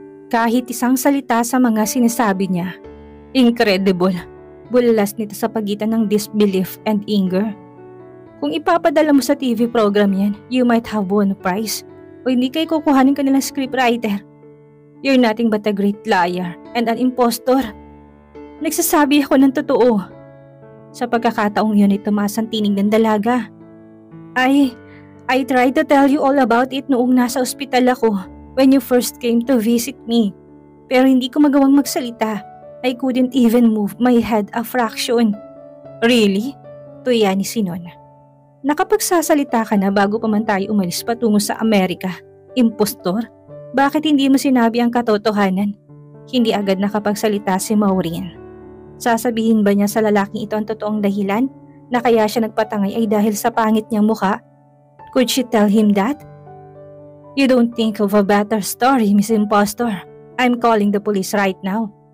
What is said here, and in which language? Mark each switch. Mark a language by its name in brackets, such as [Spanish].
[Filipino] Kahit isang salita sa mga sinasabi niya. [English] Incredible. [Filipino] Bulalas nito sa pagitan ng [English] disbelief and anger. [Filipino] Kung ipapadala mo sa TV program yan, [English] you might have won a prize. [Filipino] O hindi kayo kukuhanin ka nilang scriptwriter. [English] You're nothing but a great liar and an impostor. [Filipino] Nagsasabi ako ng totoo. Sa pagkakataong yun ay tumaas ang tinig ng dalaga. [English] I tried to tell you all about it [Filipino] noong nasa ospital ako [English] when you first came to visit me. [Filipino] Pero hindi ko magawang magsalita. [English] I couldn't even move my head a fraction. Really? [Filipino] Tuya ni Sinon. Nakapagsasalita ka na bago pa man tayo umalis patungo sa Amerika. Impostor? Bakit hindi mo sinabi ang katotohanan? Hindi agad nakapagsalita si Maureen. Sasabihin ba niya sa lalaking ito ang totoong dahilan na kaya siya nagpatangay ay dahil sa pangit niyang mukha? [English] Could she tell him that? You don't think of a better story, Miss Impostor. I'm calling the police right now.